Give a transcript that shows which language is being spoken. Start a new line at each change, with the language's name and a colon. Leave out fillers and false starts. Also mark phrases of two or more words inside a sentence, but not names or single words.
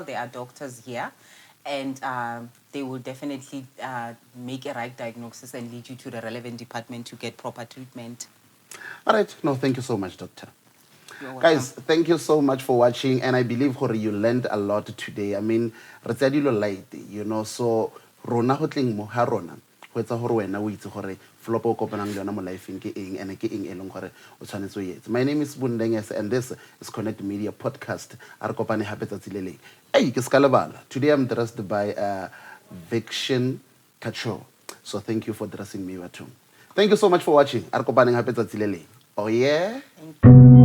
English: There are doctors here, and they will definitely make a right diagnosis and lead you to the relevant department to get proper treatment. All right. No, thank you so much, doctor. You're welcome. Guys, thank you so much for watching, and I believe you learned a lot today. I mean,
Southern Sotho: re tsa dilo light,
English: you know,
Southern Sotho: so rona go tleng mo ha rona go etsa gore wena o itse gore flop o kopanang le yona mo life ke eng and ke eng e leng gore o tshwanetse o etse.
English: My name is Sbu Ndengese, and this is Connekt Media podcast.
Southern Sotho: A re kopane hape tsatsi le leng. Hey, ke ska lebala.
English: Today I'm dressed by Viction Kacho. So thank you for dressing me, Bathong. Thank you so much for watching.
Southern Sotho: A re kopaneng hape tsatsi le leng.
English: Oh yeah. Thank you.